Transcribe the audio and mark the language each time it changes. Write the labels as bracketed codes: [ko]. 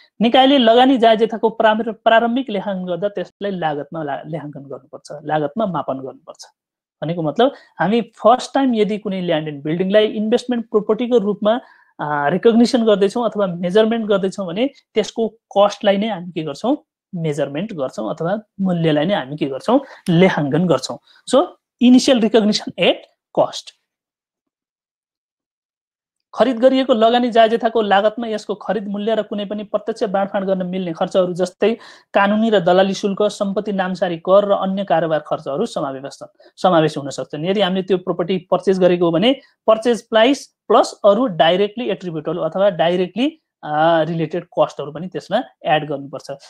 [ne] निकायले लगानी जायजेथाको प्रारम्भिक लेखाङ्कन गर्दा त्यसलाई लागतमा लेखाङ्कन गर्नुपर्छ, लागतमा मापन गर्नुपर्छ। भनेको मतलब हामी [en] first time [ne] यदि कुनै ल्यान्ड एन्ड बिल्डिङलाई इन्भेस्टमेन्ट प्रोपर्टीको रूपमा रिकग्निसन गर्दैछौँ अथवा मेजरमेन्ट गर्दैछौँ भने त्यसको कस्टलाई नै हामी के गर्छौँ? मेजरमेन्ट गर्छौँ अथवा मूल्यलाई नै हामी के गर्छौँ? लेखाङ्कन गर्छौँ। [en] So initial recognition at cost. [ne] खरिद गरिएको लगानी जायजेथाको लागतमा यसको खरिद मूल्य र कुनै पनि प्रत्यक्ष बाँडफाँड गर्न मिल्ने खर्चहरू जस्तै कानुनी र दलाली शुल्क, सम्पत्ति नामसारी कर र अन्य कारोबार खर्चहरू समावेश हुन सक्छन्। यदि हामीले त्यो प्रोपर्टी पर्चेज गरेको हो भने [en] purchase price plus [ne] अरू डाइरेक्टली एट्रिब्युटेबल अथवा डाइरेक्टली रिलेटेड कस्टहरू पनि त्यसमा एड गर्नुपर्छ।